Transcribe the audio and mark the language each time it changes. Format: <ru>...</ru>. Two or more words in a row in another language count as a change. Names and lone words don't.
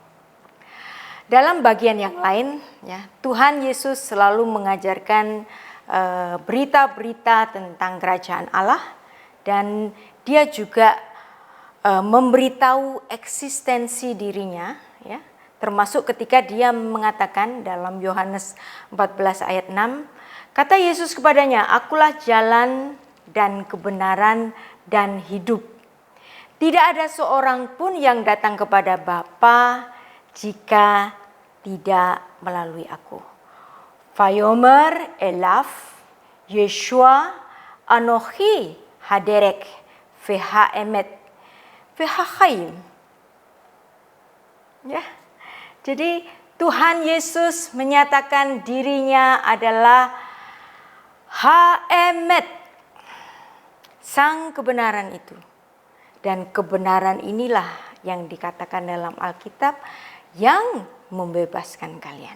<id>Dalam bagian yang lain, ya, Tuhan Yesus selalu mengajarkan berita-berita tentang kerajaan Allah, dan Dia juga memberitahu eksistensi dirinya, ya, termasuk ketika Dia mengatakan dalam Yohanes 14 ayat 6, kata Yesus kepadanya, akulah jalan dan kebenaran dan hidup. Tidak ada seorang pun yang datang kepada Bapa jika tidak melalui aku.</id> <he>ויאמר אליו ישוע אנכי הדרך והאמת והחיים.</he> <id>Ya. Jadi Tuhan Yesus menyatakan dirinya adalah Haemet, sang kebenaran itu. Dan kebenaran inilah yang dikatakan dalam Alkitab yang membebaskan kalian.</id>